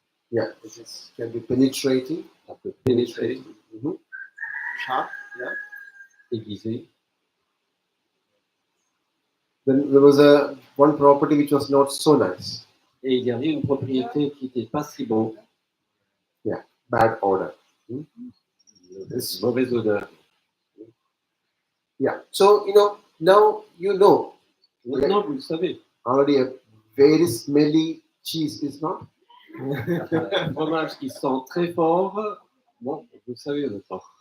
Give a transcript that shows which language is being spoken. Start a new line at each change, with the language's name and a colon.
English: Yeah, can be penetrating.
French: ça peut pénétrer,
English: Mhm. Sharp, yeah.
French: aiguiser.
English: Then there was one property which was not so nice.
French: Et il y avait une propriété qui n'était pas si bon,
English: Bad odor.
French: mauvaise odeur.
English: Yeah. So, now you know
French: Maintenant, vous le savez.
English: already a very smelly cheese is not.
French: Un fromage qui sent très fort, bon, vous le savez maintenant.